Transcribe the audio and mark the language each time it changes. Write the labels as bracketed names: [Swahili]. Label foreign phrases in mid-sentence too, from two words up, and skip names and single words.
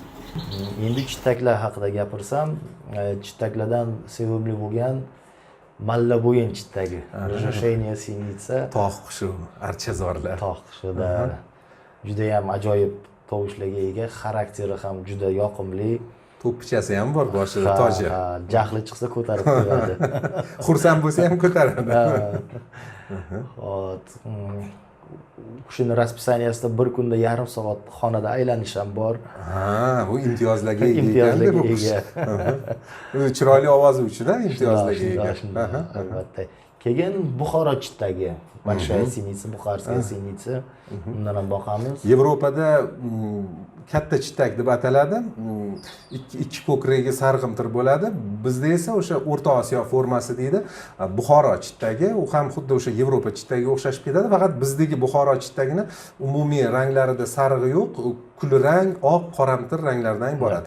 [Uzbek] Endi chitaklar haqida gapirsam, chitaklardan sevimli bo'lgan Mallabo'yin chitagi. [Russian] Разрешение синица. [Uzbek] Tog' qushi, archazorlar. Tog' qushida juda ham ajoyib tovushlarga ega, xarakteri ham juda yoqimli. To'ppichasi ham bor boshida toji. Jahli chiqsa ko'tarib qo'yadi. Xursand bo'lsa ham ko'taradi. Hop. Qushning raspisaniyasida bir kunda yarim soat xonada aylanish ham bor. Ha, bu imtiyozlarga ega Imtiyozlarga ekanda bu ega. qush. Chiroyli ovozi uchun imtiyozlarga ega. Albatta. Keyin Buxoro chitagi. [Russian] Большая синица, buxarskaya синица. [Uzbek] Undan ham boqamiz. Yevropada katta chitak deb ataladi. Ikki ko'kragi sarg'imtir bo'ladi. Bizda esa o'sha O'rta Osiyo formasi deydi. Buxoro chitagi, u ham xuddi o'sha Yevropa chitagiga o'xshashib ketadi, faqat bizdagi Buxoro chitagini umumiy ranglarida sarig'i yo'q, kulrang, oq, qoramtir ranglardan iborat.